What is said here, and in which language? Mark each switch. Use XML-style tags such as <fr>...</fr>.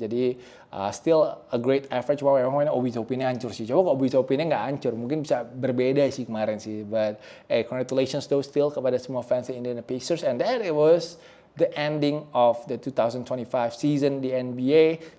<id>Jadi</id> <en>still a great effort.</en> <id>Cuma memang Obi Toppinnya hancur sih. Coba kalau Obi Toppinnya nggak hancur, mungkin bisa berbeda sih kemarin sih.</id> <en>But congratulations though still</en> <id>kepada semua fans Indiana Pacers.</id> <en>And that it was the ending of the 2025 season</en> <id>di NBA.</id>